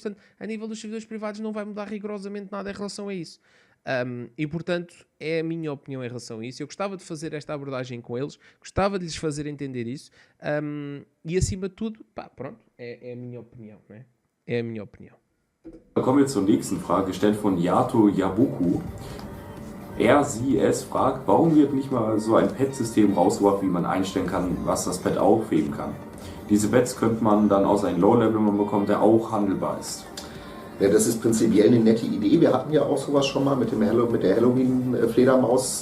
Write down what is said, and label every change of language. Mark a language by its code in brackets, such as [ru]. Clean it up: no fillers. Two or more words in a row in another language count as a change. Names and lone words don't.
[pt] Portanto, a nível dos servidores privados não vai mudar rigorosamente nada em relação a isso. E portanto é a minha opinião em relação a isso. Eu gostava de fazer esta abordagem com eles, gostava de lhes fazer entender isso, e acima de tudo, pá, pronto, é a minha opinião, né? É a minha opinião. [de] Kommen wir zur nächsten Frage, gestellt von Yato Yabuku. Sie fragt, warum wird nicht mal so ein Pad-System rausgebracht, wie man einstellen kann, was das Pad aufheben kann. Diese Pads könnte man dann aus einem Low-Level bekommen, der auch handelbar ist. Ja, das ist prinzipiell eine nette Idee. Wir hatten ja auch sowas schon mal mit der Halloween-Fledermaus.